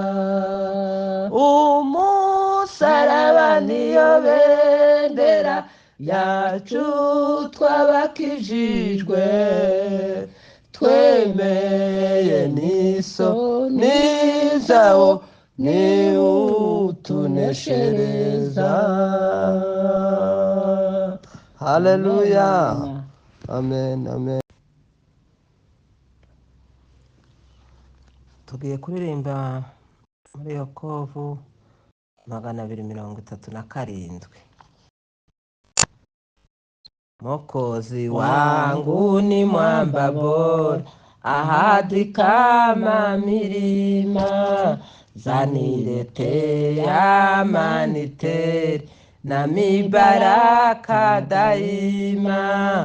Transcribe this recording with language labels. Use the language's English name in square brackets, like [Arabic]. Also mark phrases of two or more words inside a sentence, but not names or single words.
[Rundi] Umusaraba niyo bendera yacu twabakijijwe, twemeye n'isoni zawo ni utuneshereza. Haleluya. Amen, amen. Tugiye kuririmba muri Yokovu 237. [Swahili] Mwokozi wangu ni mwamba bora, ahadi kama milima, zaniletea amani tele na mibaraka daima.